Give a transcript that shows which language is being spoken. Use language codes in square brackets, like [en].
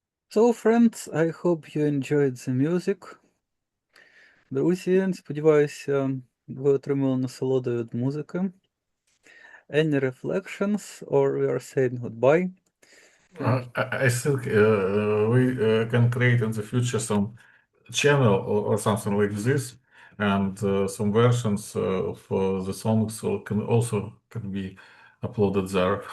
[en] So, friends, I hope you enjoyed the music. [uk] Друзі, сподіваюся, ви отримали насолоду від музики. [en] Any reflections, or we are saying goodbye? I think we can create in the future some channel or something like this, and some versions of the songs can be uploaded there.